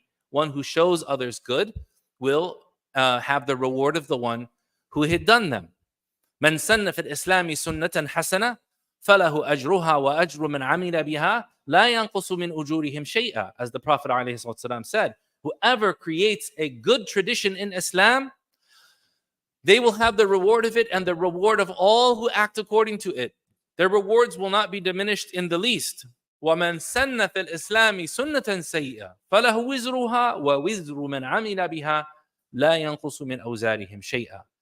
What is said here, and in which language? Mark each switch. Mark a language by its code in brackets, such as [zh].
[en] One who shows others good will have the reward of the one who had done them. [ar] من سن في الإسلام سنة حسنة فله أجرها وأجر من عمل بها لا ينقص من أجورهم شيئا. [en] As the Prophet ﷺ said, whoever creates a good tradition in Islam, they will have the reward of it and the reward of all who act according to it. Their rewards will not be diminished in the least. [ar] وَمَنْ سَنَّ فِي الْإِسْلَامِ سُنَّةً سَيِّئَةً فَلَهُ وِزْرُهَا وَوِزْرُ مَنْ عَمِلَ بِهَا لَا يَنْقُصُ مِنْ أَوْزَارِهِمْ شَيْئًا.